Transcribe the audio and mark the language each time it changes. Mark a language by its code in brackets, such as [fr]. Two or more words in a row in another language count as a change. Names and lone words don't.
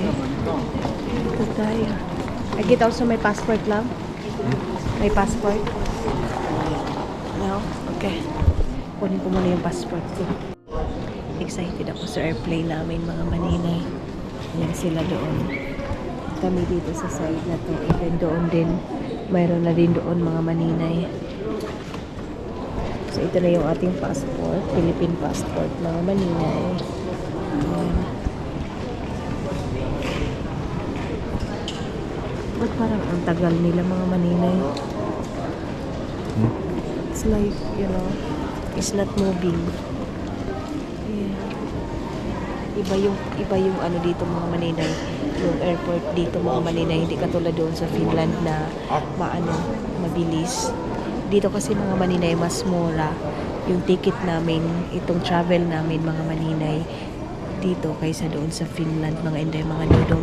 [tl] Ito tayo. [en] I get also my passport lang. My passport. No? Okay. [tl] Kunin ko muna yung passport ko. Excited ako sa airplane namin mga maninay. Ayan sila doon. Kami dito sa side na to. [en] And then [tl] doon din. Mayroon na din doon mga maninay. So ito na yung ating passport. Philippine passport mga maninay. Ayan. Ba't parang ang tagal nila mga maninay? [en] It's like, you know, it's not moving. Yeah. [tl] Iba yung ano dito mga maninay. Yung airport dito mga maninay. Hindi katulad doon sa Finland na mabilis. Dito kasi mga maninay mas mura yung ticket namin, itong travel namin mga maninay dito kaysa doon sa Finland mga inday mga dudong.